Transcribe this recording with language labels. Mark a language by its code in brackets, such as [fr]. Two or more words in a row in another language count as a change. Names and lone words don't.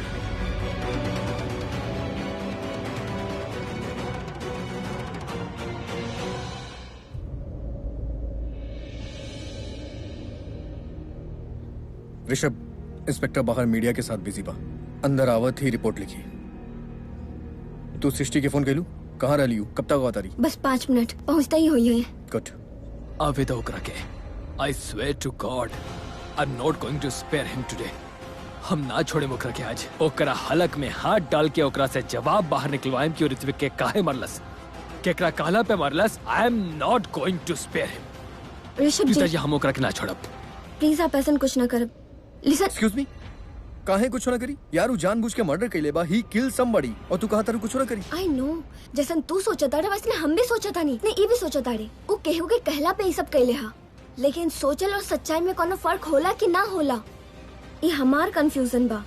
[bho] ऋषभ, इंस्पेक्टर बाहर मीडिया के साथ बिजी बा, अंदर आवत ही रिपोर्ट लिखी। तू सृष्टि के फोन कैलू? कहाँ रही हूँ? कब तक आ रही? बस 5 मिनट, पहुँचता ही हुई है। गुड। आवे तो ओकरा के। [en] I swear to God, I'm not going to spare him today. [bho] हम ना छोड़े ओकरा के आज। ओकरा हलक में हाथ डाल के ओकरा से जवाब बाहर निकलवाएम कि ऋत्विक के काहे मरलस, केकरा काला पे मरलस। [en] I am not going to spare him. [bho] ऋषभ जी, हम ओकरा के ना छोड़ब। प्लीज आप ऐसा कुछ ना करब। लिसन, [en] excuse me, [bho] काहे कुछ ना करी? यार वो जानबूझ के मर्डर कैले बा, [en] he kill somebody, [bho] और तू कहा तारू कुछ ना करी। [en] I know, [bho] जैसन तू सोचा था वैसे हम भी सोचा था। नहीं ये भी सोचा था रे, वो केहू के कहला पे ये सब कैले हा, लेकिन सोचल और सच्चाई में कोनो फर्क होला कि ना होला, ये हमार कंफ्यूजन बा।